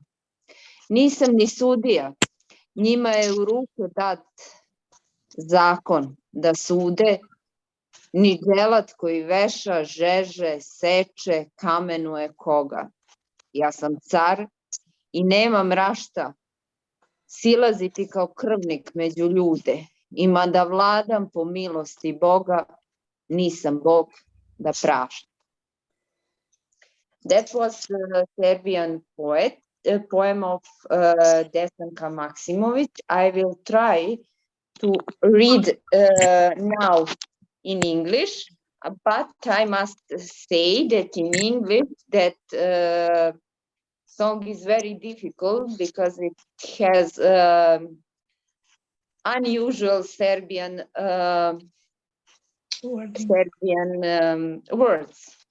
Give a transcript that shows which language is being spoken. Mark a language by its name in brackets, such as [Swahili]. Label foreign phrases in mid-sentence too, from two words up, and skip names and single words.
[Serbian] Nisam ni sudija, njima je u ruke dat zakon da sude, ni dželat koji veša, žeže, seče, kamenuje koga. Ja sam car i nemam rašta silaziti kao krvnik među ljude. Ima da vladam po milosti Boga, nisam Bog da praštam. [English] That was the Serbian poem of Desanka Maksimović. I will try to read now in English, but I must say that in English that song is very difficult because it has unusual Serbian words.